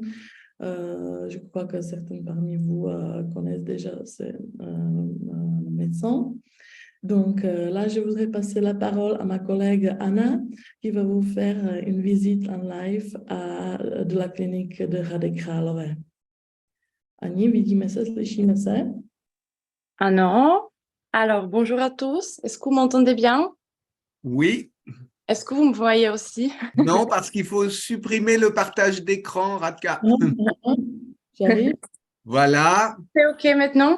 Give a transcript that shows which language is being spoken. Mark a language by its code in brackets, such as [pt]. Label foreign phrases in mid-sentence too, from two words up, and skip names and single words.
[fr] Je crois que certains parmi vous connaissent déjà ces médecins. Donc là, je voudrais passer la parole à ma collègue Anna, qui va vous faire une visite en live de la clinique de Hradec Králové. [cs] Annie, vidíme se, slyšíme se? [fr] Ah non. Alors, bonjour à tous. Est-ce que vous m'entendez bien? Oui. Est-ce que vous me voyez aussi? Non, parce qu'il faut supprimer le partage d'écran, Radka. J'arrive. Voilà. C'est OK maintenant?